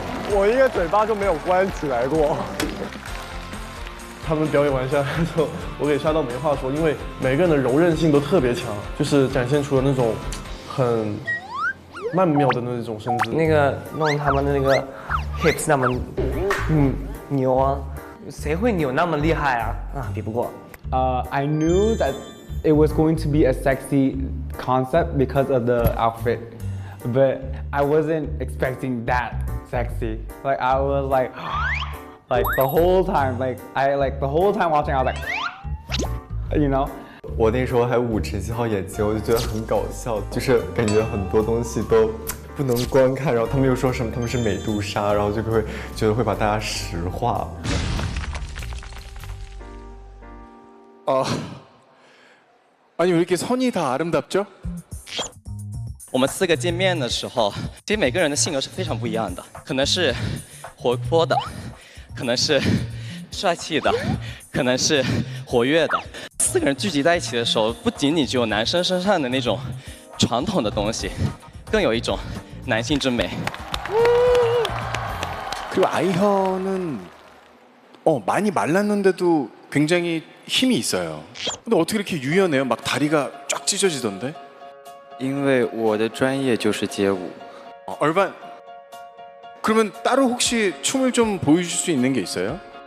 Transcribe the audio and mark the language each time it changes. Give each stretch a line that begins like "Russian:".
Chinese: 我应该嘴巴就没有关起来过。他们表演完下来之后，我给沙豆没话说，因为每个人的柔韧性都特别强，就是展现出了那种很曼妙的那种身姿。那个弄他们的那个 hips 那么牛啊，谁会扭那么厉害啊？啊，比不过。
English: I knew that it was going to be a sexy concept because of the outfit, but I wasn't expecting that sexy. Like I was like the whole time, the whole time watching, I was like, you know.
Chinese: 我那时候还捂着7号眼睛，我就觉得很搞笑，就是感觉很多东西都不能观看，然后他们又说什么他们是美杜莎，然后就会觉得会把大家石化。
Korean: 아니 왜 이렇게 선이 다 아름답죠?
Chinese: 我们4个见面的时候，其实每个人的性格是非常不一样的，可能是活泼的，可能是帅气的，可能是活跃的。 4个人聚集在一起的时候，不仅仅只有男生身上的那种传统的东西，更有一种男性之美。
Korean: 그리고 아이현은 많이 말랐는데도 굉장히 힘이 있어요. 근데 어떻게 이렇게 유연해요? 막 다리가 쫙 찢어지던데?
Chinese: 因为我的专业就是街舞。
Korean: 얼반 그러면 따로 혹시 춤을 좀 보여줄 수 있는 게 있어요?